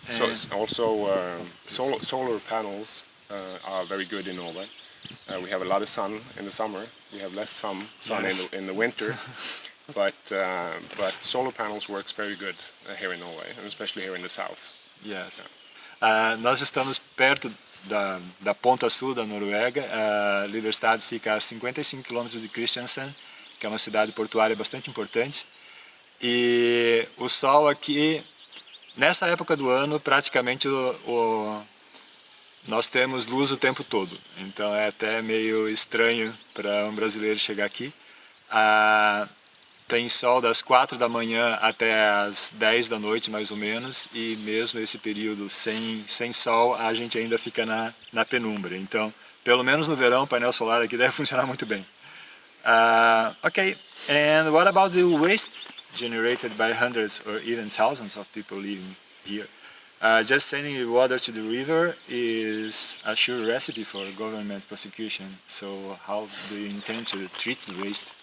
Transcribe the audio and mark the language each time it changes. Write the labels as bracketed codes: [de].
[en] So it's also solar panels are very good in Norway. We have a lot of sun in the summer. We have less sun in the winter. but solar panels works very good here in Norway, and especially here in the south. Yes. [pt] Nós estamos perto da ponta sul da Noruega. Liberstad fica a 55 km de Kristiansand, que é uma cidade portuária bastante importante. E o sol aqui, nessa época do ano, praticamente nós temos luz o tempo todo. Então é até meio estranho para um brasileiro chegar aqui. Tem sol das 4 da manhã até as 10 da noite, mais ou menos, e mesmo esse período sem sol, a gente ainda fica na penumbra. Então, pelo menos no verão, o painel solar aqui deve funcionar muito bem. [en] Okay, and what about the waste generated by hundreds or even thousands of people living here? Just sending water to the river is a sure recipe for government prosecution. So how do you intend to treat the waste?